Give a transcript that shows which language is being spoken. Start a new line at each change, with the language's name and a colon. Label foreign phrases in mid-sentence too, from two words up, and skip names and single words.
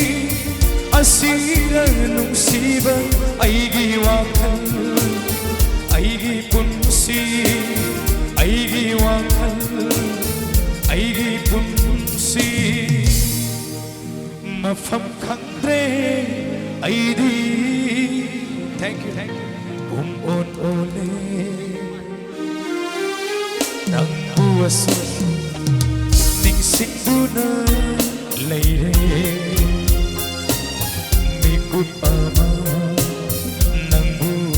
Manipuri: asira nungsiba aigi wakhal aigi punsi aigi wakhal aigi punsi mafam khangre aidi
English: thank you
Manipuri: on ole nangbuwasan ningsingduna layre mikupama nangbu